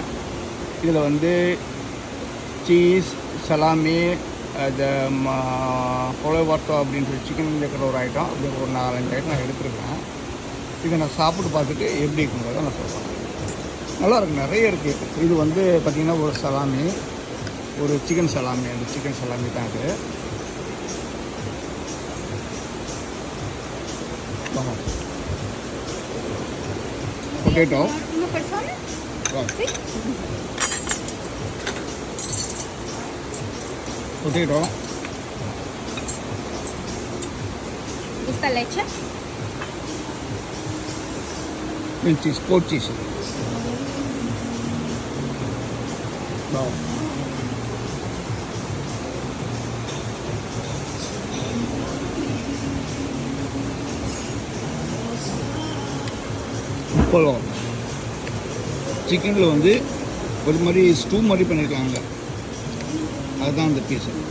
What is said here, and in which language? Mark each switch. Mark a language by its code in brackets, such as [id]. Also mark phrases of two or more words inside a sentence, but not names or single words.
[ta] இதில் வந்து சீஸ், சலாமி, அது பொலவார்த்தோ அப்படின்ற சிக்கனில் இருக்கிற ஒரு ஐட்டம், அப்படி ஒரு 4-5 ஐட்டம் நான் எடுத்துருக்கேன். இதை நான் சாப்பிட்டு பார்த்துட்டு எப்படி இருக்குங்கிறத நான் சொல்கிறேன். நல்லாயிருக்கு, நிறைய இருக்குது. இது வந்து பார்த்திங்கன்னா ஒரு சலாமி, ஒரு [en] chicken salami, [ta] அந்த [en] chicken salami [ta] தான் இது. [en] Potato. [es] Una persona? [en] Right. [es] Sí. [en] Potato. [es] ¿Gusta leche? [en] And cheese, pork cheese. Wow. [ta] பழம் சிக்கனில் வந்து ஒரு மாதிரி ஸ்டூ மாதிரி பண்ணியிருக்காங்க, அதுதான் அந்த பீஸு.